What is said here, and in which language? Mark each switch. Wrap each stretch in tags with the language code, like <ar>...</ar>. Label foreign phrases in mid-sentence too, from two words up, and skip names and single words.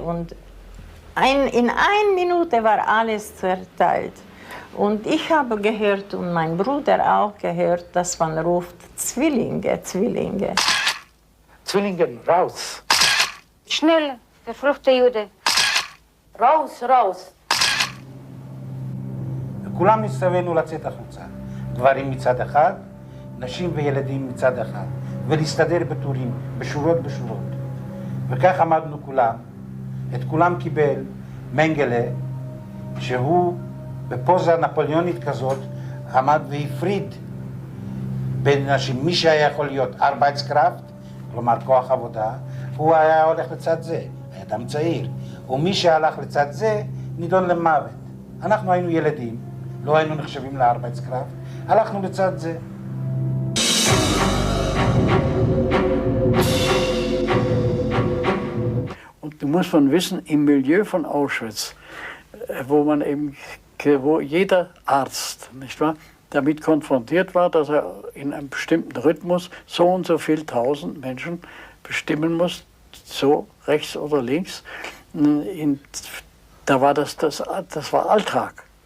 <de>Und in 1 Minute war alles zerteilt. Und ich habe gehört und mein Bruder auch gehört, dass man ruft Zwillinge, Zwillinge. Zwillinge, raus! Schnell, verfluchte Jude. raus, raus.</de> <he>כולם נסתווינו לצאת החוצה. גברים מצד אחד, נשים וילדים מצד אחד. ולהסתדר בטורים, בשורות בשורות. וכך עמדנו כולם. את כולם קיבל מנגלה, שהוא בפוזה נפוליאונית כזאת, עמד והפריד בין נשים. מי שהיה יכול להיות ארבייטסקראפט, כלומר כוח עבודה, הוא היה הולך לצד זה, היה אדם צעיר. ומי שהלך לצד זה, נידון למוות. אנחנו היינו ילדים, לא היינו נחשבים לארבייטסקראפט, הלכנו לצד זה.</he> <de>Und du musst man wissen, im Milieu von Auschwitz, wo jeder Arzt, nicht wahr, damit konfrontiert war, dass er in einem bestimmten Rhythmus so und so viel 1000 Menschen bestimmen muss, so rechts oder links, da war das war Alltag.</de>